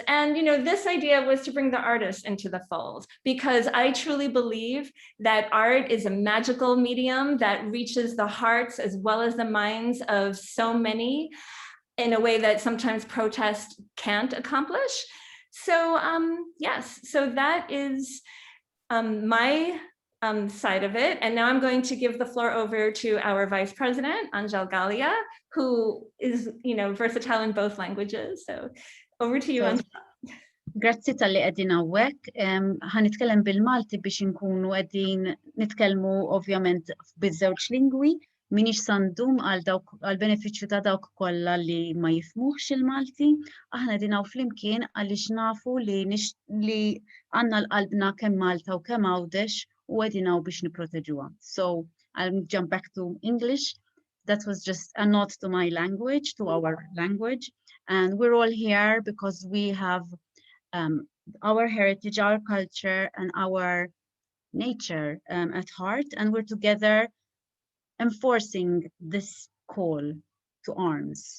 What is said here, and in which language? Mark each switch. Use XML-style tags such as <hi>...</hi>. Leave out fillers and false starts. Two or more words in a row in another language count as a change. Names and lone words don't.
<en>And this idea was to bring the artists into the fold, because I truly believe that art is a magical medium that reaches the hearts as well as the minds of so many in a way that sometimes protest can't accomplish. So yes, so that is my side of it. And now I'm going to give the floor over to our Vice President, Angel Galia, who is, versatile in both languages. So over to you, Angel.</en> <mt>Grazzi tal-li qegħdin hawnhekk. Ħanitkellem bil-Malti biex inkunu qegħdin nitkellmu ovvjament biż-żewġ lingwi. Minix sandum għal benefiċċju ta' dawk kollha li ma jifhmuhx il-Malti. Aħna qegħdin hawn flimkien għaliex nafu li għandna l-qalbna kemm Malta u kemm Għawdex u qegħdin hawn biex nipproteġuha.</mt> <en>So I'll jump back to English. That was just a nod to my language, to our language. And we're all here because we have our heritage, our culture, and our nature at heart. And we're together enforcing this call to arms.</en>